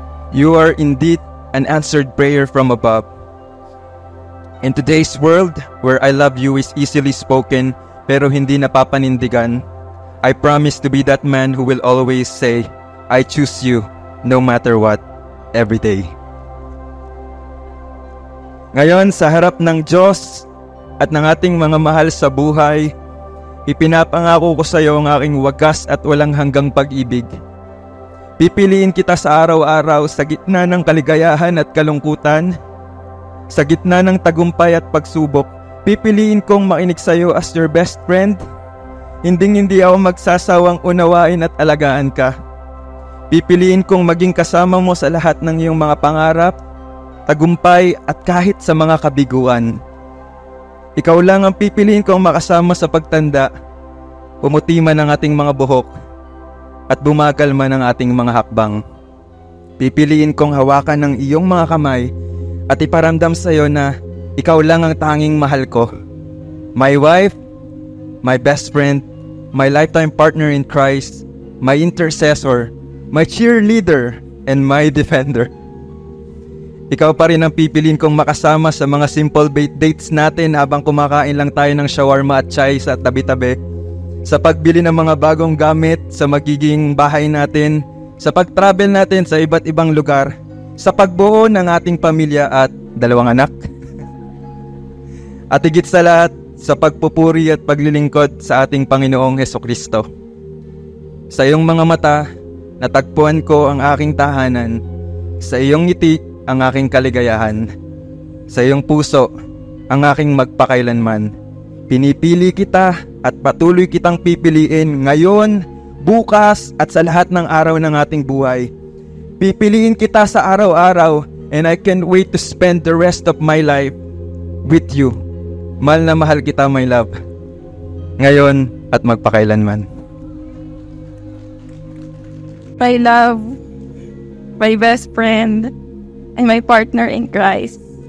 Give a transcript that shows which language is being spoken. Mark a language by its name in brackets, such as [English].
[English] You are indeed an answered prayer from above. In today's world, where I love you is easily spoken [Filipino] pero hindi napapanindigan, [English] I promise to be that man who will always say, I choose you, no matter what, every day. [Filipino] Ngayon, sa harap ng Diyos at ng ating mga mahal sa buhay, ipinapangako ko sa iyo ang aking wagas at walang hanggang pag-ibig. Pipiliin kita sa araw-araw sa gitna ng kaligayahan at kalungkutan, sa gitna ng tagumpay at pagsubok. Pipiliin kong makinig sa iyo [English] as your best friend. [Filipino] Hindi ako magsasawang unawain at alagaan ka. Pipiliin kong maging kasama mo sa lahat ng iyong mga pangarap, tagumpay at kahit sa mga kabiguan. Ikaw lang ang pipiliin kong makasama sa pagtanda, pumuti man ang ating mga buhok, at bumagal man ang ating mga hakbang. Pipiliin kong hawakan ng iyong mga kamay at iparamdam sa iyo na ikaw lang ang tanging mahal ko. [English] My wife, my best friend, my lifetime partner in Christ, my intercessor, my cheerleader, and my defender. [Filipino] Ikaw pa rin ang pipiliin kong makasama sa mga simple dates natin habang kumakain lang tayo ng shawarma at chai sa tabi-tabi, sa pagbili ng mga bagong gamit sa magiging bahay natin, sa pag-travel natin sa iba't ibang lugar, sa pagbuo ng ating pamilya at 2 anak. At higit sa lahat, sa pagpupuri at paglilingkod sa ating Panginoong Hesukristo. Sa iyong mga mata, natagpuan ko ang aking tahanan. Sa iyong ngiti, ang aking kaligayahan. Sa iyong puso, ang aking magpakailanman. Pinipili kita at patuloy kitang pipiliin ngayon, bukas at sa lahat ng araw ng ating buhay. Pipiliin kita sa araw-araw, [English] and I can't wait to spend the rest of my life with you. [Filipino] Mahal na mahal kita, [English] my love. [Filipino] Ngayon at magpakailanman. [English] My love, my best friend, and my partner in Christ.